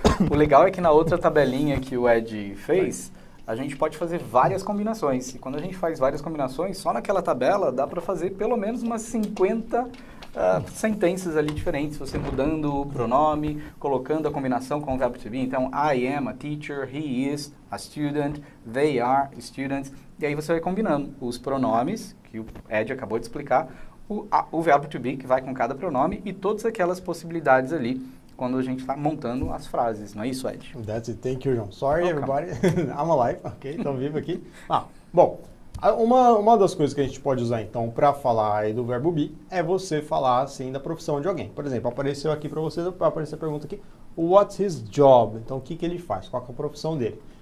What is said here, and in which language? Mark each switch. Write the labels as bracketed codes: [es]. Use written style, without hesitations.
[pt] O legal é que na outra tabelinha que o Ed fez, a gente pode fazer várias combinações. E quando a gente faz várias combinações, só naquela tabela dá para fazer pelo menos umas 50 sentenças ali diferentes, você mudando o pronome, colocando a combinação com o verbo to be. Então, [en] I am a teacher, he is a student, they are students. [pt] E aí você vai combinando os pronomes, que o Ed acabou de explicar, o verbo to be, que vai com cada pronome, e todas aquelas possibilidades ali, quando a gente está montando as frases. Não é isso, Ed? [en] That's it. Thank you, John. Sorry, everybody. I'm alive. [pt] Ok, então vivo aqui. Bom, uma das coisas que a gente pode usar, então, para falar aí do verbo be, é você falar, assim, da profissão de alguém. Por exemplo, apareceu aqui para vocês, apareceu a pergunta aqui, [en] what's his job? [pt] Então, o que ele faz? Qual é a profissão dele?